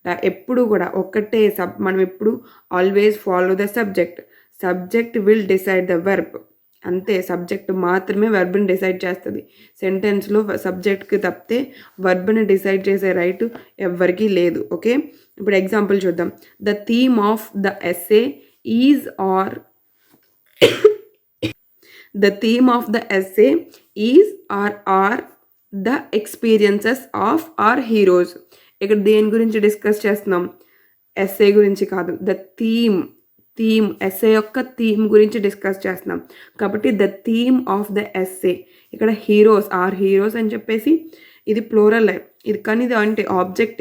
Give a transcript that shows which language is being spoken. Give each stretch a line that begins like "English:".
Telugu: ఎప్పుడు కూడా ఒక్కటే మనం ఎప్పుడు
English: Always follow the subject will decide the verb.
Telugu: అంతే, సబ్జెక్ట్ మాత్రమే వర్బ్ని డిసైడ్ చేస్తుంది. సెంటెన్స్లో సబ్జెక్ట్కి తప్పితే వర్బ్ని డిసైడ్ చేసే రైట్ ఎవ్వరికీ లేదు. ఓకే, ఇప్పుడు ఎగ్జాంపుల్ చూద్దాం.
English: The theme of the essay is or The theme of the essay is or are the experiences of our heroes.
Telugu: ఇక్కడ దేని గురించి డిస్కస్ చేస్తున్నాం, ఎస్సే గురించి కాదు. ద థీమ్ ఎస్సే యొక్క థీమ్ గురించి డిస్కస్ చేస్తున్నాం కాబట్టి
English: The theme of the essay.
Telugu: ఇక్కడ హీరోస్, ఆర్ హీరోస్ అని చెప్పేసి ఇది ప్లూరల్, ఇది కానీ ఇది అంటే ఆబ్జెక్ట్.